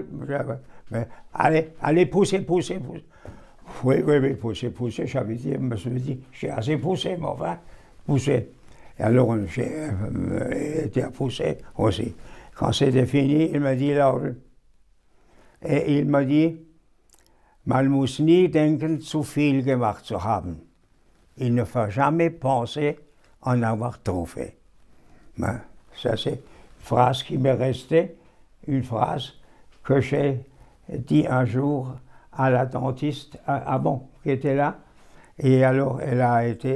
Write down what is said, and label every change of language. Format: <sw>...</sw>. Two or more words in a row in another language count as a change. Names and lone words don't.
<fr>Allez, poussez. Oui, poussez, j'avais dit, je me suis dit, j'ai assez poussé, mais enfin, poussé. Et alors, j'ai été à pousser aussi. Quand c'était fini, il m'a dit, Laugel, et il m'a dit,</fr> <de>man muss nie denken, zu viel gemacht zu haben.</de> <fr>Il ne faut jamais penser en avoir trop fait. Ben, ça, c'est une phrase qui m'est restée, une phrase que j'ai dit un jour à la dentiste qui était là. Et alors, elle a été...</fr>